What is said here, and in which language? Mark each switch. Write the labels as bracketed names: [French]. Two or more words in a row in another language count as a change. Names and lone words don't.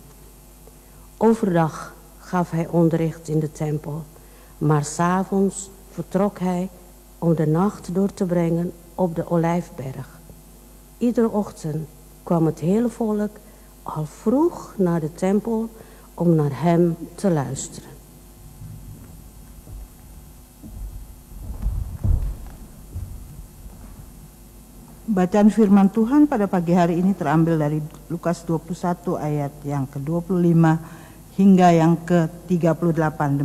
[Dutch] Overdag gaf hij onderricht in de tempel, maar 's avonds vertrok hij om de nacht door te brengen op de Olijfberg. Iedere ochtend kwam het hele volk al vroeg naar de tempel om naar hem te luisteren. [Indonesian] Bacaan firman Tuhan pada pagi hari ini terambil dari Lukas 21 ayat yang ke-25 hingga yang ke-38.